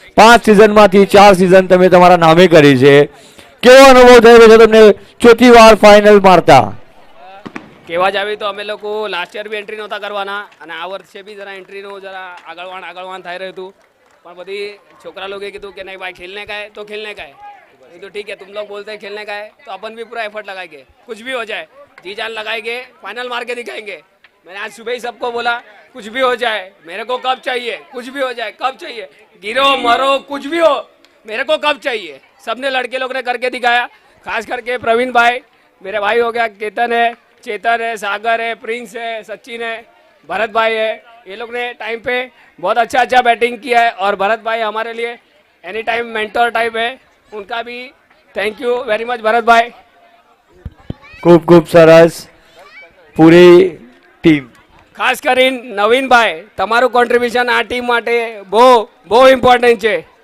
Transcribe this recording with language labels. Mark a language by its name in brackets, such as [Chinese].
[Gujarati] 5 સિઝનમાંથી 4 season તમે તમારા નામે કરી છે. કેવો અનુભવ થયો છે તમને ચોથી વાર ફાઇનલ મારતા? કહેવા જાવી તો અમે લોકો લાસ્ટ યર બી એન્ટ્રી નહોતા કરવાના અને આ વર્ષે બી જરા એન્ટ્રીનું જરા આગળવાન થઈ રહ્યું હતું, પણ બધી છોકરા લોકોએ કીધું કે નહીં ભાઈ ખેલને [Hindi] का है तो खेलने का है. तो ठीक है, तुम लोग बोलते हैं खेलने का है तो अपन भी पूरा एफर्ट लगाएंगे, कुछ भी हो जाए जी जान लगाएंगे, फाइनल मार के दिखाएंगे. मैंने आज सुबह ही सबको बोला कुछ भी हो जाए मेरे को कब चाहिए, कुछ भी हो जाए कब चाहिए, गिरो मरो कुछ भी हो मेरे को कब चाहिए. सबने लड़के लोग ने करके दिखाया. खास करके प्रवीण भाई मेरे भाई हो गया, केतन है, चेतन है, सागर है, प्रिंस है, सचिन है, भरत भाई है. ये लोग ने टाइम पे बहुत अच्छा बैटिंग किया है और भरत भाई हमारे लिए एनी टाइम मेंटर टाइप है. उनका भी [English] thank you very much [Hindi] Bharat भाई. [Gujarati] ખૂબ ખૂબ સરસ. પૂરી ટીમ ખાસ કરીને નવીન ભાઈ તમારું કોન્ટ્રીબ્યુશન આ ટીમ માટે બહુ ઇમ્પોર્ટન્ટ છે.